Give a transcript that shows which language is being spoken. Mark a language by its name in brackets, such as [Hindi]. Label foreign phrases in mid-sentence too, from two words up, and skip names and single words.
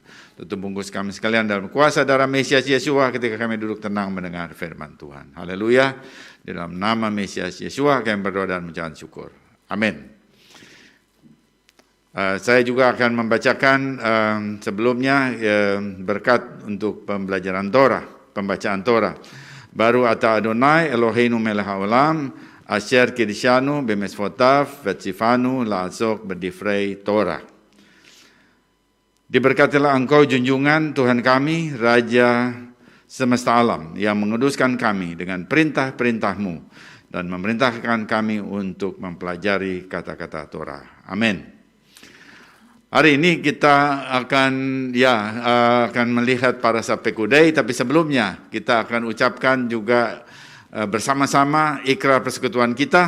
[Indonesian] Tutup bungkus kami sekalian dalam kuasa darah Mesias Yesua ketika kami duduk tenang mendengar firman Tuhan. Haleluya. Di dalam nama Mesias Yesua kami berdoa dan mengucapkan syukur. Amin. Saya juga akan membacakan sebelumnya berkat untuk pembelajaran Torah, pembacaan Torah. [Hebrew] ברוך אתה אדוני אלהינו מלך העולם אשר קדשנו במצותיו וצונו לעסוק בדברי תורה. [Indonesian] Diberkatilah engkau junjungan Tuhan kami, Raja semesta alam, yang menguduskan kami dengan perintah-perintah-Mu dan memerintahkan kami untuk mempelajari kata-kata Torah. Amin. Hari ini kita akan melihat parashat Pekudei, tapi sebelumnya kita akan ucapkan juga bersama-sama ikrar persekutuan kita.